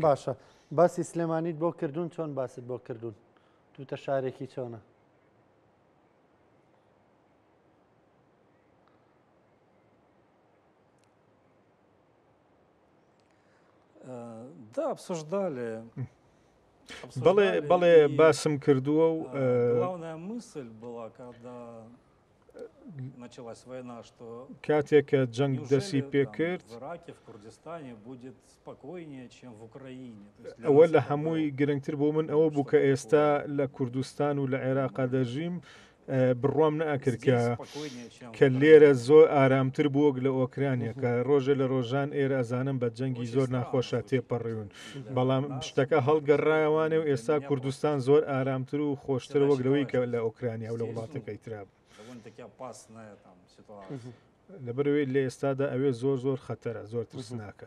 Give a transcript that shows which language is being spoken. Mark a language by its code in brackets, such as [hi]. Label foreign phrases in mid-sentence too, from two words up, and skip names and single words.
[ckb] باشە باسی سلێمانیت بۆ کردوون چۆن باست بۆ کردوون توتە شارێکی چۆنە؟ [ru] Да, обсуждали. [ckb] بەڵێ باسم کردووە و [ru] Главная мысль была, когда началась война, что [ckb] کاتێک کە جەنگ دەسی پێ کرد [ru] в Ираке, в Курдистане будет спокойнее, чем в Украине. [ckb] ئەوە لە هەمووی گرنگتر بۆ من ئەوە بوو کە ئێستا لە کوردستان و لە عێراقا دەژیم بڕوام نەئەکرد کە لێرە زۆر ئارامتر بووەک لە ئۆکرانیا کە ڕۆژە لە ڕۆژان ئێرە ئەزانم بە جەنگی زۆر ناخۆشە تێپەڕیون بەڵام شتەکە هەڵگەڕایەوانێ و ئێستا کوردستان زۆر ئارامتر و خۆشتر وەک لەوەی کە لە ئۆکرانیا و لە وڵاتەکەی تراب لەبەرەوەی لە ئێستادا ئەوێ زۆر خەتەرە زۆر ترسناکە.